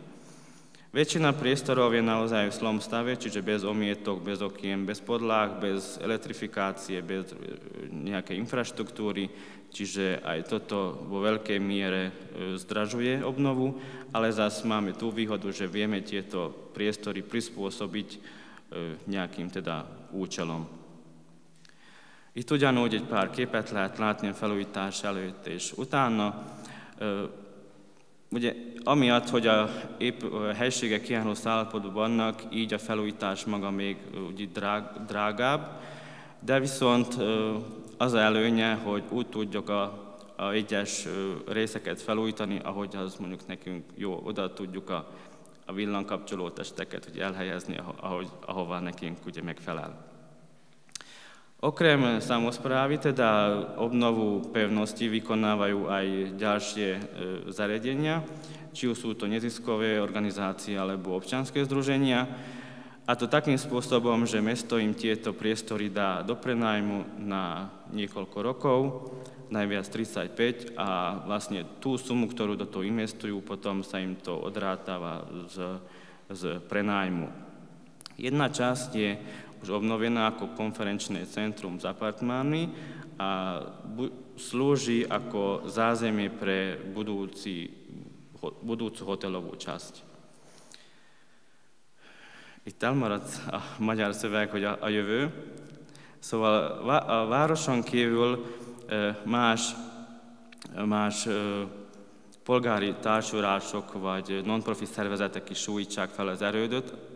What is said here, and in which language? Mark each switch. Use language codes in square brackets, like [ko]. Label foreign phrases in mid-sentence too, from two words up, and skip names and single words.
[sk] Väčšina priestorov je naozaj v slom stave, čiže bez omietok, bez okien, bez podláh, bez elektrifikácie, bez nejakej infraštruktúry, čiže aj toto vo veľkej miere zdražuje obnovu, ale zase máme tú výhodu, že vieme tieto priestory prispôsobiť nejakým teda účelom. [hu] Itt ugyanúgy egy pár képet lehet látni a felújítás előtt és utána. Ugye, amiatt, hogy a helységek ilyen rossz állapotban vannak, így a felújítás maga még drágább, de viszont az előnye, hogy úgy tudjuk a egyes részeket felújítani, ahogy az mondjuk nekünk jó, oda tudjuk a villankapcsoló testeket ugye elhelyezni, ahová nekünk ugye megfelel. [sk] Okrem samosprávy, teda obnovu pevnosti vykonávajú aj ďalšie zariadenia, či už sú to neziskové organizácie alebo občianske združenia. A to takým spôsobom, že mesto im tieto priestory dá do prenajmu na niekoľko rokov, najviac 35, a vlastne tú sumu, ktorú do toho investujú, potom sa im to odrátava z prenajmu. Jedna časť je už obnovená ako konferenčné centrum s apartmánmi a slúži ako zázemie pre budúcu hotelovú časť. [hu] Itt elmaradt a magyar szöveg, hogy a jövő. Szóval a városon kívül más polgári társulások vagy non-profit szervezetek is sújtsák fel az erődöt,